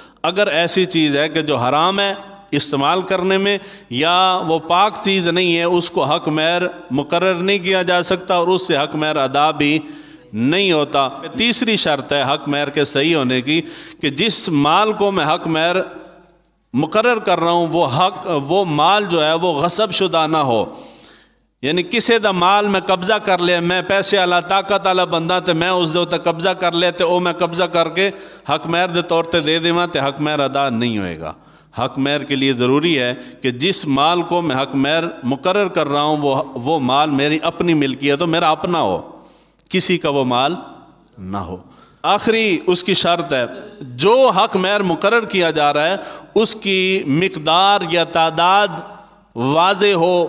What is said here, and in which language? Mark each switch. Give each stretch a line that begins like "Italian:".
Urdu: اگر ایسی چیز ہے کہ جو حرام ہے استعمال کرنے میں یا وہ پاک چیز نہیں ہے، اس کو حق مہر مقرر نہیں کیا جا سکتا اور اس سے حق مہر ادا بھی نہیں ہوتا. تیسری شرط ہے حق مہر کے صحیح ہونے کی کہ جس مال کو میں حق مہر مقرر کر رہا ہوں وہ مال جو ہے وہ غصب شدہ نہ ہو.
Punjabi: یعنی کسی دا مال میں قبضہ کر لے، میں پیسے والا طاقت والا بندہ تے میں اس دے تے قبضہ کر لے تے او میں قبضہ کر کے حق مہر دے طور تے دے دیواں تے حق مہر ادا نہیں ہوئے گا.
Urdu: حق مہر کے لیے ضروری ہے کہ جس مال کو میں حق مہر مقرر کر رہا ہوں وہ مال میری اپنی ملکیت ہو، میرا اپنا ہو، کسی کا وہ مال نہ ہو. آخری اس کی شرط ہے جو حق مہر مقرر کیا جا رہا ہے اس کی مقدار یا تعداد واضح ہو.